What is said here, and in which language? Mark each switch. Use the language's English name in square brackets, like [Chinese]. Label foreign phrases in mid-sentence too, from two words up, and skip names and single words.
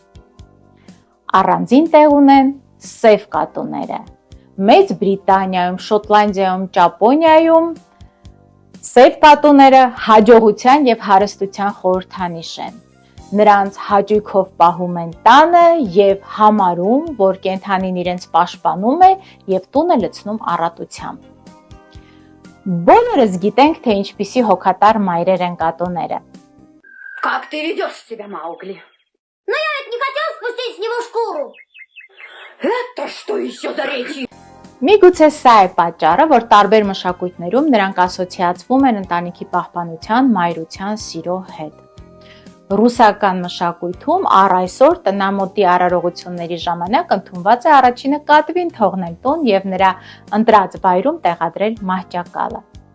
[Armenian] Առանձին տեղ ունեն սև կատուները։ Մեծ Բրիտանիայում, Շոտլանդիայում, Ճապոնիայում սև կատուները հաջողության եւ հարստության խորհրդանիշ են։ Նրանց հաճույքով պահում են տանը եւ համարում, որ կենդանին իրենց պաշտպանում է եւ տունը լցնում առատությամբ։ Բոլորս գիտենք, թե ինչպիսի հոգատար մայրեր են катуները։ [Russian] Как ты ведешь себя, Маугли? Но я ведь не хотел спустить с него шкуру. Это что еще за речи? [Armenian] Միգուցե սա է պատճառը, որ տարբեր մշակույթներում նրանք ասոցիացվում են ընտանիքի պահպանության, մայրության, սիրո հետ։ Ռուսական մշակույթում առ այսօր տնամոտի արարողությունների ժամանակ ընդունված է առաջինը կատվին թողնել տուն եւ նրա ընտրած վայրում տեղադրել մահճակալը։